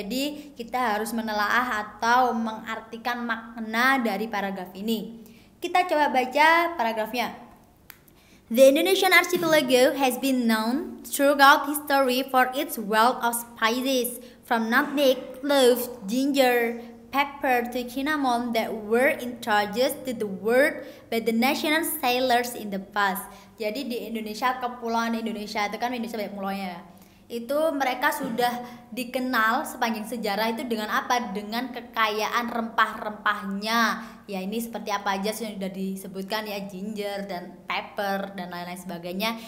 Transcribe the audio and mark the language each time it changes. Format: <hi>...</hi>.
<id>Jadi kita harus menelaah atau mengartikan makna dari paragraf ini. Kita coba baca paragrafnya.</id> <en>The Indonesian archipelago has been known throughout history for its wealth of spices, from nutmeg, cloves, ginger, pepper to cinnamon that were introduced to the world by the national sailors in the past.</en> <id>Jadi di Indonesia, kepulauan Indonesia itu kan Indonesia banyak pulaunya. itu mereka sudah dikenal sepanjang sejarah itu dengan apa? Dengan kekayaan rempah-rempahnya. Ya ini seperti apa aja sudah disebutkan ya, ginger dan pepper dan lain-lain sebagainya.</id>